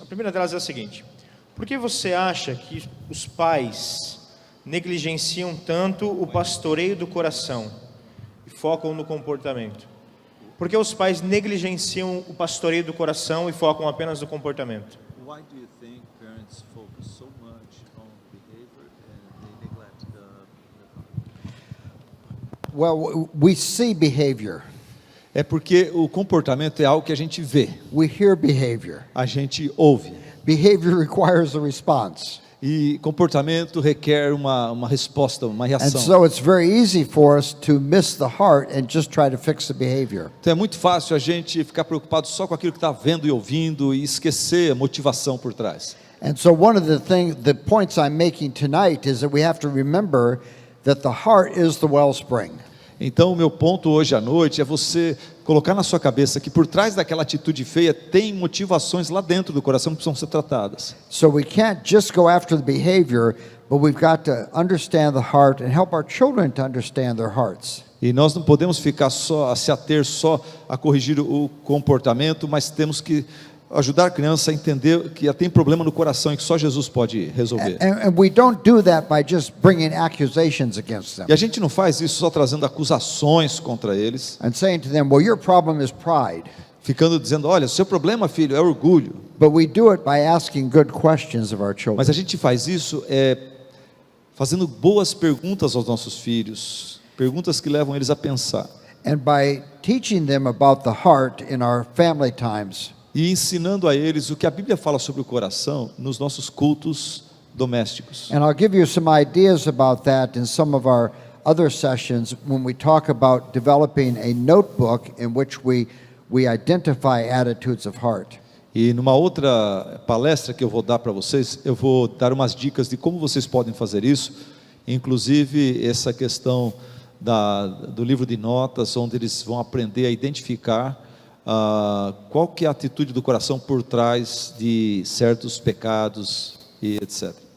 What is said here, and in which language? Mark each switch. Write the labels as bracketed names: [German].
[Portuguese] A primeira delas é a seguinte: por que você acha que os pais negligenciam tanto o pastoreio do coração e focam no comportamento? Por que os pais negligenciam o pastoreio do coração e focam apenas no comportamento? [English] Why do you think parents focus so much on behavior and they neglect the Well, we see behavior. [Portuguese] É porque o comportamento é algo que a gente vê, [English] We hear behavior. [Portuguese] a gente ouve. [English] Behavior requires a response. [Portuguese] E comportamento requer uma resposta, uma [English] And [Portuguese] reação. [English] so it's very easy for us to miss the heart and just try to fix the behavior. [Portuguese] Então é muito fácil a gente ficar preocupado só com aquilo que está vendo e ouvindo e esquecer a motivação por trás. [English] And so one of the points I'm making tonight is that we have to remember that the heart is the wellspring. [Portuguese] Então o meu ponto hoje à noite é você colocar na sua cabeça que por trás daquela atitude feia tem motivações lá dentro do coração que precisam ser tratadas. [English] So we can't just go after the behavior, but we've got to understand the heart and help our children to understand their hearts. [Portuguese] E nós não podemos ficar se ater só a corrigir o comportamento, mas temos que ajudar a criança a entender que tem problema no coração e que só Jesus pode resolver. [English] And we don't do that by just bringing accusations against them [Portuguese] E a gente não faz isso só trazendo acusações contra eles, [English] and saying to them, well, your problem is pride. [Portuguese] ficando dizendo, olha, seu problema, filho, é orgulho. [English] But we do it by asking good questions of our children. [Portuguese] Mas a gente faz isso fazendo boas perguntas aos nossos filhos, perguntas que levam eles a pensar. [English] And by teaching them about the heart in our family times. [Portuguese] E ensinando a eles o que a Bíblia fala sobre o coração nos nossos cultos domésticos. [English] And I'll give you some ideas about that in some of our other sessions when we talk about developing a notebook in which we identify attitudes of heart. [Portuguese] E numa outra palestra que eu vou dar para vocês, eu vou dar umas dicas de como vocês podem fazer isso, inclusive essa questão do livro de notas, onde eles vão aprender a identificar qual que é a atitude do coração por trás de certos pecados e etc.